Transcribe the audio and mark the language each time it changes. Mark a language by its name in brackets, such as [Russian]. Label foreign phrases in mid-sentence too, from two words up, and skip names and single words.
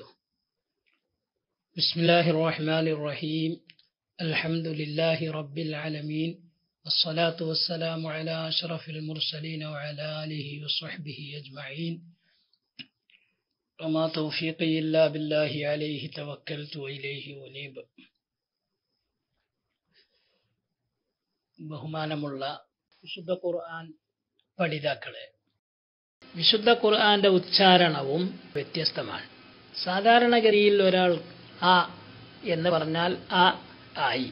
[Arabic] بسم الله الرحمن الرحيم. الحمد لله رب العالمين، والصلاة والسلام على أشرف المرسلين وعلى آله وصحبه أجمعين، وما توفيقي إلا بالله عليه توكلت وإليه أنيب. [Malayalam] ബഹുമാനമുള്ള വിശുദ്ധ ഖുർആൻ പഠിതാക്കളെ, വിശുദ്ധ ഖുർആന്റെ ഉച്ചാരണവും വ്യത്യസ്തമാണ്. സാധാരണഗതിയിൽ ഒരാൾ ആ എന്ന് പറഞ്ഞാൽ ആ ആയി.